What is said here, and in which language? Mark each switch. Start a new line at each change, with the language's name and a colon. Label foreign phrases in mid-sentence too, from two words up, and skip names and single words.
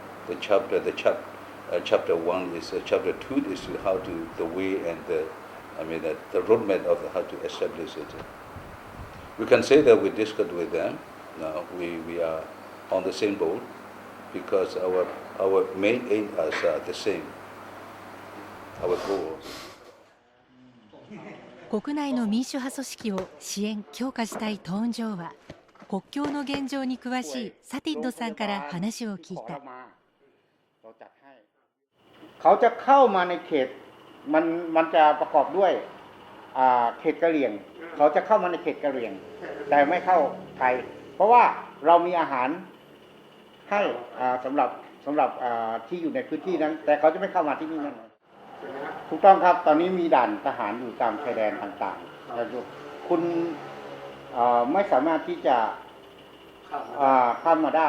English: Chapter 1 is chapter 2 is how to the way and the roadmap of how to establish it. We can say that we discussed with them. Now we are on the same boat because our main aim is the same. Our goal.
Japanese: 国内の民主派組織を支援・強化したいトーン上は国境の現状に詳しいサティッドさんから話を聞いた。
Thai: เขาจะเข้ามาในเขตมันจะประกอบด้วยเขตกะเหรี่ยงเขาจะเข้ามาในเขตกะเหรี่ยงแต่ไม่เข้าไทยเพราะว่าเรามีอาหาร ให้สำหรับที่อยู่ในพื้นที่นั้นแต่เขาจะไม่เข้ามาที่นี่นั่นถูกต้องครับตอนนี้มีด่านทหารอยู่ตามชายแดนต่างๆแต่คุณไม่สามารถที่จะข้ามมาได้